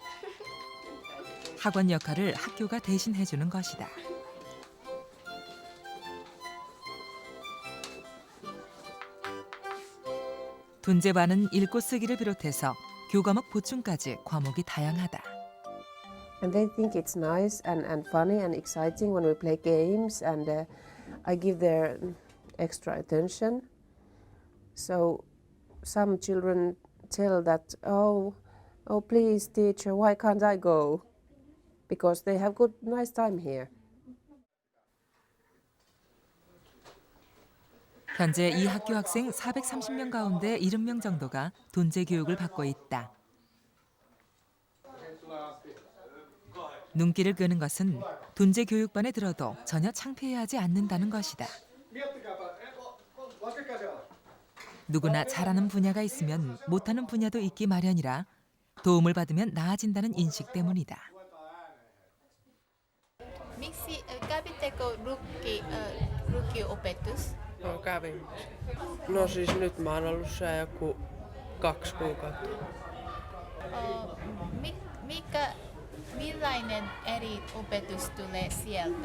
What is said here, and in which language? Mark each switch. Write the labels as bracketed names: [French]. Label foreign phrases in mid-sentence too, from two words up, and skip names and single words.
[Korean] 학원 역할을 학교가 대신 해주는 것이다. 둔재반은 읽고 쓰기를 비롯해서 교과목 보충까지 과목이 다양하다. [English] And they think it's nice and funny and exciting when we play games, and I give their extra attention. So some children tell that, oh please teacher, why can't I go? Because they have good, nice time here. [Korean] 현재 이 학교 학생 430명 가운데 70명 정도가 둔재 교육을 받고 있다. 눈길을 끄는 것은 둔재 교육반에 들어도 전혀 창피해하지 않는다는 것이다. 누구나 잘하는 분야가 있으면 못하는 분야도 있기 마련이라 도움을 받으면 나아진다는 인식 때문이다. [Finnish] Miksi kävittekö lukio-opetus? No kävin. No siis nyt mä oon ollut siellä joku 2 kuukautta. Millainen eri opetus tulee sieltä?